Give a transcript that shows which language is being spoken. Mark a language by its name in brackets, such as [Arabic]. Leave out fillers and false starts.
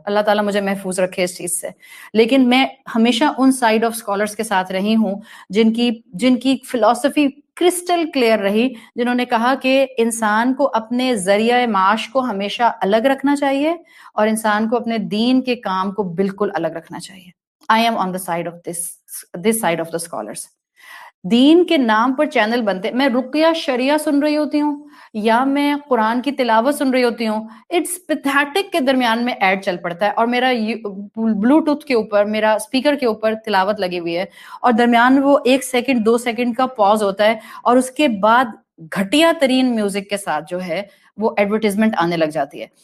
[Urdu] اللہ تعالیٰ مجھے محفوظ رکھے اس چیز سے. لیکن میں ہمیشہ ان سائڈ آف اسکالرس کے ساتھ رہی ہوں جن کی فلسفی کرسٹل کلیئر رہی، جنہوں نے کہا کہ انسان کو اپنے ذریعہ معاش کو ہمیشہ الگ رکھنا چاہیے اور انسان کو اپنے دین کے کام کو بالکل الگ رکھنا چاہیے. [English] I am on the side of this side of the scholars. [Urdu] دین کے نام پر چینل بنتے، میں رقیہ شریعہ سن رہی ہوتی ہوں یا میں قرآن کی تلاوت سن رہی ہوتی ہوں، [English] it's pathetic [Urdu] کے درمیان میں ایڈ چل پڑتا ہے اور میرا بلوٹوتھ کے اوپر، میرا اسپیکر کے اوپر تلاوت لگی ہوئی ہے اور درمیان وہ 1 سیکنڈ 2 سیکنڈ کا پاز ہوتا ہے اور اس کے بعد گھٹیا ترین میوزک کے ساتھ جو ہے وہ ایڈورٹیزمنٹ آنے لگ جاتی ہے.